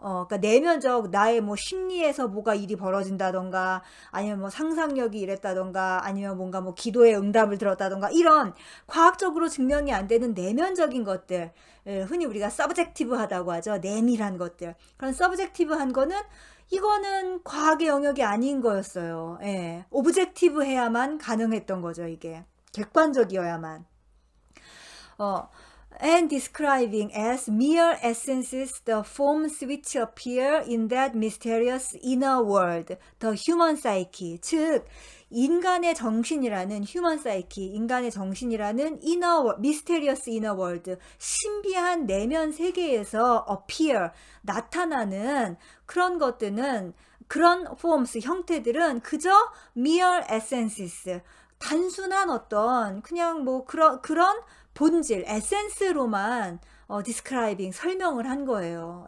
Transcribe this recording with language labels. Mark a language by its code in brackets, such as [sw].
[ko] 그러니까 내면적 나의 뭐 심리에서 뭐가 일이 벌어진다던가, 아니면 뭐 상상력이 이랬다던가, 아니면 뭔가 뭐 기도의 응답을 들었다던가, 이런 과학적으로 증명이 안 되는 내면적인 것들, 흔히 우리가 서브젝티브하다고 하죠. 내밀한 것들. 그런 서브젝티브한 거는 이거는 과학의 영역이 아닌 거였어요. 예. 오브젝티브해야만 가능했던 거죠. 이게 객관적이어야만. [en] And describing as mere essences the forms which appear in that mysterious inner world, the human psyche. [ko] 즉, 인간의 정신이라는 [en] human psyche, [ko] 인간의 정신이라는 [en] mysterious inner world, [ko] 신비한 내면 세계에서 appear, 나타나는 그런 것들은, 그런 forms, 형태들은 그저 [en] mere essences, [ko] 단순한 어떤 그냥 뭐 그런 본질, 에센스로만 describing, 설명을 한 거예요.